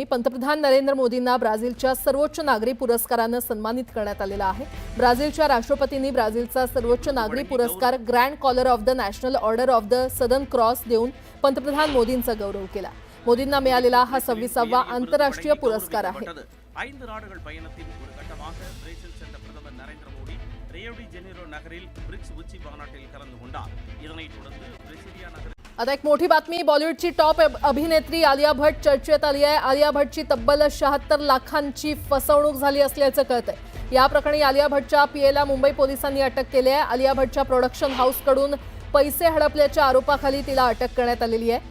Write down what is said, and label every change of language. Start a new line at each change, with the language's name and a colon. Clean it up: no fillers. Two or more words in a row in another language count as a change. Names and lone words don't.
Marathi: पंतप्रधान नरेंद्र मोदींना ब्राझीलच्या सर्वोच्च नागरी पुरस्काराने सन्मानित करण्यात आलेलं आहे। ब्राझीलच्या राष्ट्रपतींनी ब्राझीलचा सर्वोच्च नागरी पुरस्कार ग्रँड कॉलर ऑफ द नॅशनल ऑर्डर ऑफ द सदर्न क्रॉस देऊन पंतप्रधान मोदींचा गौरव केला। मोदींना मिळालेला हा 26वा आंतरराष्ट्रीय पुरस्कार आहे।
Tamil: 5 நாடுகள் பயணத்தின் ஒரு கட்டமாக பிரேசில் சென்ற பிரதமர் நரேந்திர மோடி ரியோ டி ஜெனீரோ நகரில் பிரிக்ஸ் உச்சி மாநாட்டில் கலந்து கொண்டார்। இதனைத் தொடர்ந்து ब्राझिलिया नगर
Marathi: आता एक मोठी बातमी। बॉलिवूडची टॉप अभिनेत्री आलिया भट्ट चर्चेत आली आहे। आलिया भट्टची तब्बल 76 लाखांची फसवणूक झाली असल्याचं कळतंय। या प्रकरणी आलिया भट्टच्या पीएला मुंबई पोलिसांनी अटक केली आहे। आलिया भट्टच्या प्रोडक्शन हाऊसकडून पैसे हडपल्याच्या आरोपाखाली तिला अटक करण्यात आलेली आहे।